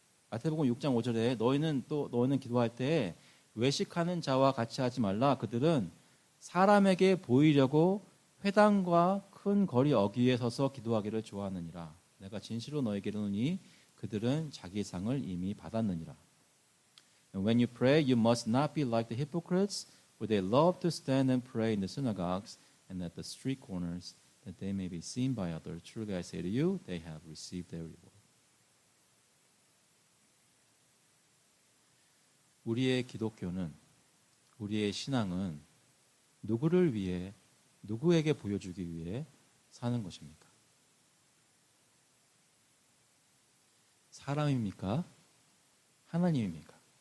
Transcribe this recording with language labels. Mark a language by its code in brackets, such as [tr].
[ko] 마태복음 6장 5절에 너희는 기도할 때 외식하는 자와 같이 하지 말라. 그들은 사람에게 보이려고 회당과 큰 거리 어귀에 서서 기도하기를 좋아하느니라. 내가 진실로 너에게 이르노니 그들은 자기 상을 이미 받았느니라. [en] And when you pray, you must not be like the hypocrites, for they love to stand and pray in the synagogues and at the street corners, that they may be seen by others. Truly I say to you, they have received their reward. [ko] 우리의 기독교는, 우리의 신앙은 누구를 위해, 누구에게 보여주기 위해 사는 것입니까? 사람입니까? 하나님입니까?